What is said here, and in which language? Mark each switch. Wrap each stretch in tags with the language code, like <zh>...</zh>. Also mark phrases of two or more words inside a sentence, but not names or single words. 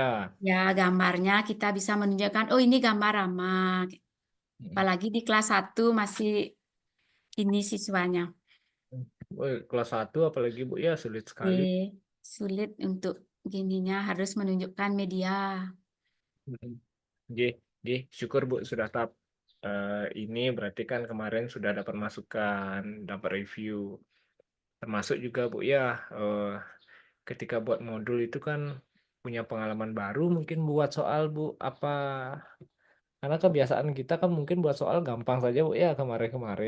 <id>Ya, gambarnya kita bisa menunjukkan, oh ini gambar Rama. Hmm. Apalagi di kelas 1 masih ini siswanya. Woi, kelas 1 apalagi Bu ya sulit sekali. Sulit untuk gininya harus menunjukkan media. Hmm.</id> <jv>Nggih, nggih,</jv> <id>syukur Bu sudah tahap ini berarti kan kemarin sudah dapat masukan, dapat review. Termasuk juga Bu ya, ketika buat modul itu kan punya pengalaman baru mungkin buat soal Bu. Karena kebiasaan kita kan mungkin buat soal gampang saja Bu ya kemarin-kemarin.</id>